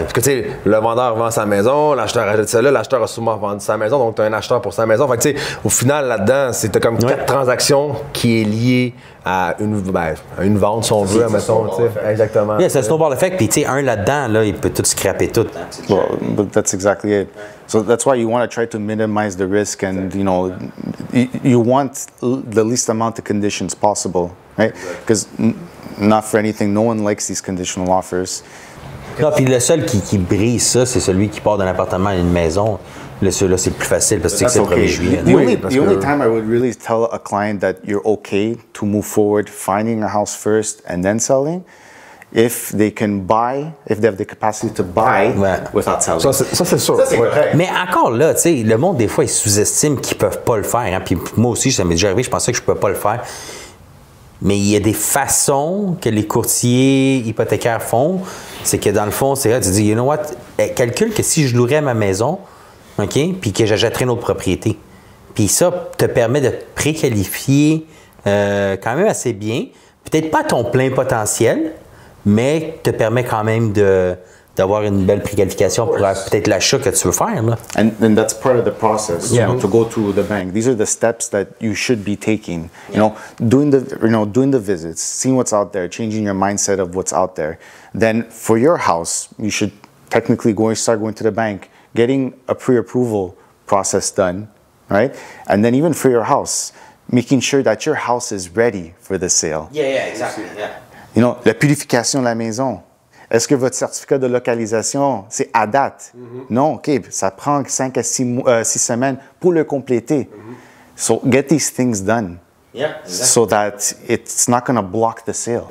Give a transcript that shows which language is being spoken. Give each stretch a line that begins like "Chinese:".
French: Parce que tu sais, le vendeur vend sa maison, l'acheteur achète celle-là, l'acheteur a souvent vendu sa maison, donc tu as un acheteur pour sa maison. Fait que tu sais, au final, là-dedans, c'est comme 4 transactions qui est liée à une vente, si on veut, mettons. Exactement. Yeah, c'est un snowball effect, puis tu sais, un là-dedans, là, il peut tout scraper tout.
English: Well, but that's exactly it. So that's why you want to try to minimize the risk and, you want the least amount of conditions possible, right? Because not for anything, no one likes these conditional offers.
French: Non, puis le seul qui brise ça, c'est celui qui part d'un appartement à une maison. Celui-là, c'est plus facile parce que
English: That's
French: c'est le 1er
English: okay.
French: juillet.
English: The only time I would really tell a client that you're okay to move forward, finding a house first and then selling, if they can buy, if they have the capacity to buy without selling.
French: Ça, c'est sûr. Ça, c'est correct. Mais encore là, tu sais, le monde, des fois, ils sous-estiment qu'ils peuvent pas le faire. Hein. Puis moi aussi, ça m'est déjà arrivé, je pensais que je pouvais pas le faire. Mais il y a des façons que les courtiers hypothécaires font. C'est que dans le fond, c'est là, tu dis,
English: you know what,
French: calcule que si je louerais ma maison, OK, puis que j'achèterais une autre propriété. Puis ça te permet de te préqualifier quand même assez bien. Peut-être pas ton plein potentiel, mais te permet quand même d'avoir une belle préqualification pour peut-être l'achat que tu veux faire. Là.
English: And that's part of the process, you know, to go to the bank. These are the steps that you should be taking. You know, doing the visits, seeing what's out there, changing your mindset of what's out there. Then for your house, you should technically start going to the bank, getting a pre-approval process done, right? And then even for your house, making sure that your house is ready for the sale. Yeah, exactly. Yeah. You know,
French: la purification de la maison. Est-ce que votre certificat de localisation, c'est à date? Non, OK, ça prend 5 à 6 semaines pour le compléter.
English: So get these things done. Yeah, so that it's not going to block the sale.